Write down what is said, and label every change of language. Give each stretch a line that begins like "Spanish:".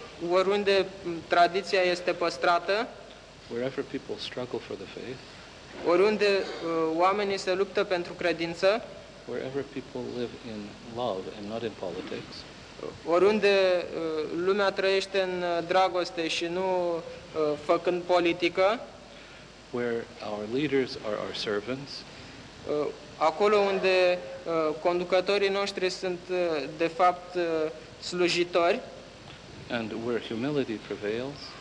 Romanian: oriunde tradiția este păstrată,
English: wherever people struggle for the faith,
Romanian: oriunde oamenii se luptă pentru credință,
English: wherever people live in love and not in politics,
Romanian: oriunde lumea trăiește în dragoste și nu făcând politică,
English: where our leaders are our servants,
Romanian: acolo unde conducătorii noștri sunt de fapt slujitori,
English: and where humility prevails,